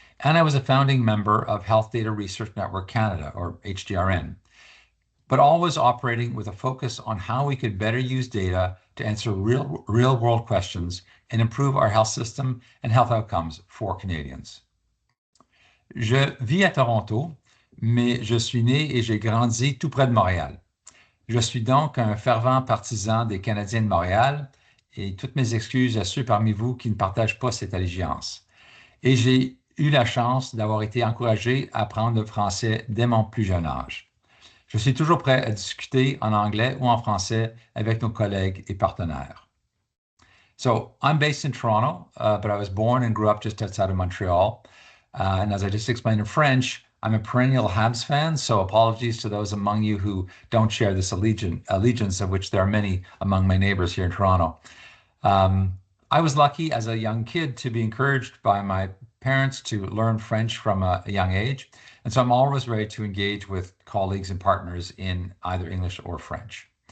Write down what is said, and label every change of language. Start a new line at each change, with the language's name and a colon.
English: and I was a founding member of Health Data Research Network Canada, or HDRN, but always operating with a focus on how we could better use data to answer real-world questions and improve our health system and health outcomes for Canadians.
French: Je vis à Toronto, mais je suis né et j'ai grandi tout près de Montréal. Je suis donc un fervent partisan des Canadiens de Montréal et toutes mes excuses à ceux parmi vous qui ne partagent pas cette allégeance. Et j'ai eu la chance d'avoir été encouragé à apprendre le français dès mon plus jeune âge. Je suis toujours prêt à discuter en anglais ou en français avec nos collègues et partenaires.
English: So I'm based in Toronto, but I was born and grew up just outside of Montreal. And as I just explained in French, I'm a perennial Habs fan, so apologies to those among you who don't share this allegiance, of which there are many among my neighbors here in Toronto. I was lucky as a young kid to be encouraged by my parents to learn French from a young age, and so I'm always ready to engage with colleagues and partners in either English or French.